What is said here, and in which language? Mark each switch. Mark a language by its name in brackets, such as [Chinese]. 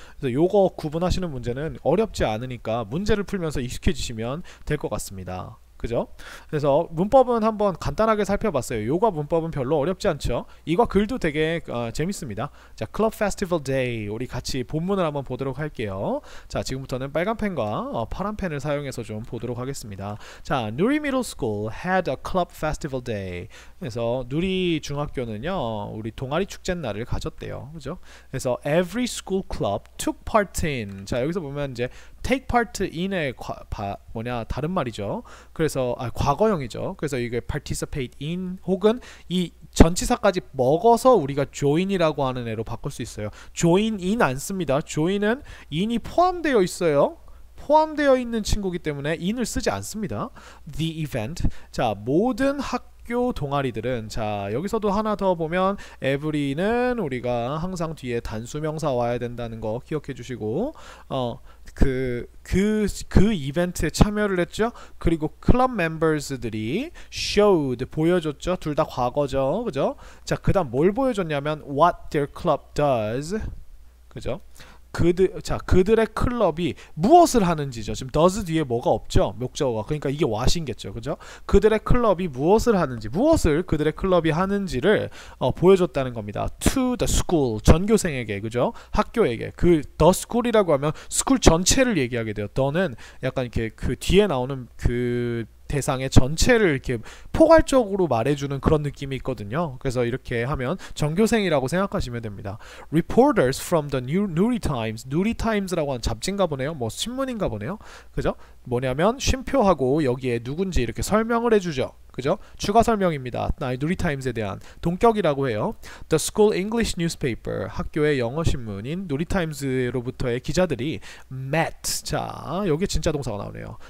[Korean] 그래서 요거 구분하시는 문제는 어렵지 않으니까 문제를 풀면서 익숙해지시면 될 것 같습니다. 그죠? 그래서 문법은 한번 간단하게 살펴봤어요. 요가 문법은 별로 어렵지 않죠. 이거 글도 되게 재밌습니다. 자, Club Festival Day 우리 같이 본문을 한번 보도록 할게요. 자, 지금부터는 빨간 펜과 파란 펜을 사용해서 좀 보도록 하겠습니다. [English] 자, 누리 Middle School had a Club Festival Day. [Korean] 그래서 누리 중학교는요, 우리 동아리 축제 날을 가졌대요. 그죠? 그래서 [English] every school club took part in. [Korean] 자, 여기서 보면 이제 take part in의 다른 말이죠. 그래서 과거형이죠. 그래서 이게 participate in 혹은 이 전치사까지 먹어서 우리가 join이라고 하는 애로 바꿀 수 있어요. join in 안 씁니다. join은 in이 포함되어 있어요. 포함되어 있는 친구기 때문에 in을 쓰지 않습니다. [English] the event. [Korean] 자, 모든 학교 동아리들은, 자, 여기서도 하나 더 보면 every는 우리가 항상 뒤에 단수명사 와야 된다는 거 기억해 주시고, 그 이벤트에 참여를 했죠. 그리고 클럽 멤버스들이 showed 보여줬죠. 둘 다 과거죠. 그죠? 자, 그다음 뭘 보여줬냐면 [English] what their club does. [Korean] 그죠? 그들의 클럽이 무엇을 하는지죠. 지금 does 뒤에 뭐가 없죠? 목적어가. 그러니까 이게 what이겠죠. 그죠? 그들의 클럽이 무엇을 하는지, 무엇을 그들의 클럽이 하는지를 보여줬다는 겁니다. [English] To the school, [Korean] 전교생에게, 그죠? 학교에게. the school이라고 하면 스쿨 전체를 얘기하게 돼요. the는 약간 이렇게 그 뒤에 나오는 그 대상의 전체를 이렇게 포괄적으로 말해주는 그런 느낌이 있거든요. 그래서 이렇게 하면 전교생이라고 생각하시면 됩니다. [English] Reporters from the Nuri Times, Nuri Times라고 [Korean] 하는 잡지인가 보네요. 뭐 신문인가 보네요. 그죠? 뭐냐면 쉼표하고 여기에 누군지 이렇게 설명을 해주죠. 그죠? 추가 설명입니다. 누리 타임스에 대한 동격이라고 해요. [English] The school English newspaper, [Korean] 학교의 영어 신문인 누리 타임스로부터의 기자들이 met. 자, 여기 진짜 동사가 나오네요.